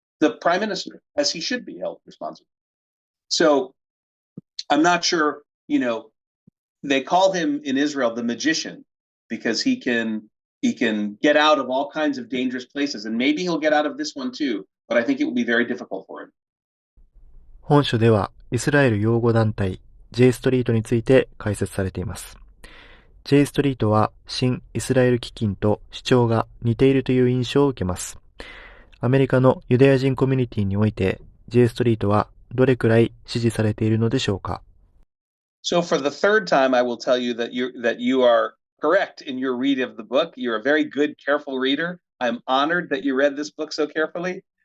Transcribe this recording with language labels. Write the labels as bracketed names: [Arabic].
[English] The prime minister, as he should be held responsible. So I'm not sure, they call him in Israel the magician, because he can get out of all kinds of dangerous places, and maybe he'll get out of this one too, but I think it will be very difficult for him. [Japanese] 本書ではイスラエル擁護団体 J ストリートについて解説されています。 J ストリートは新イスラエル基金と主張が似ているという印象を受けます。アメリカのユダヤ人コミュニティにおいて J ストリートはどれくらい支持されているのでしょうか。 [English] So for the third time, I will tell you that you are correct in your read of the book. You're a very good, careful reader. I'm honored that you read this book so carefully.